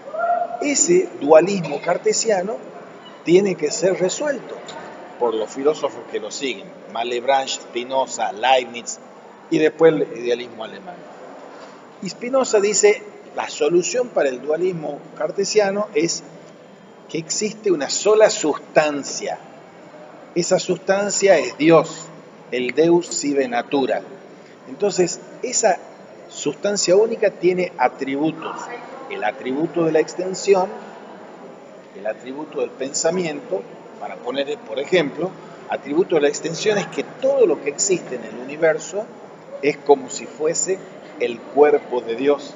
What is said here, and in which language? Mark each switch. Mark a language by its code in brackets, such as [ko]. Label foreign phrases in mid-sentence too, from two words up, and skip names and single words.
[es] Ese dualismo cartesiano tiene que ser resuelto por los filósofos que lo siguen, Malebranche, Spinoza, Leibniz y después el idealismo alemán. Y Spinoza dice, la solución para el dualismo cartesiano es que existe una sola sustancia. Esa sustancia es Dios, el [la] Deus sive natura. [es] Entonces, esa sustancia única tiene atributos. El atributo de la extensión, el atributo del pensamiento, para poner, por ejemplo, atributo de la extensión es que todo lo que existe en el universo es como si fuese el cuerpo de Dios.